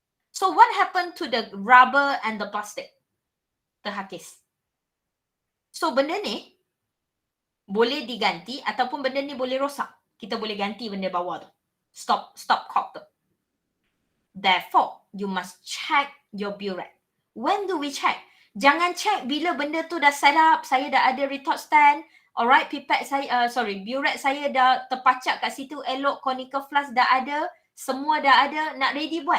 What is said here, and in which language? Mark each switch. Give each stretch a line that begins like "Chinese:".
English: So what happened to the rubber and the plastic?
Malay: Terhakis. So benda ni boleh diganti ataupun benda ni boleh rosak. Kita boleh ganti benda bawah tu. Stopcock tu.
English: Therefore, you must check your burette. When do we check?
Malay: Jangan check bila benda tu dah set up, saya dah ada retort stand, alright, pipette saya, burette saya dah terpacak kat situ, elok, conical flask dah ada, semua dah ada, nak ready buat.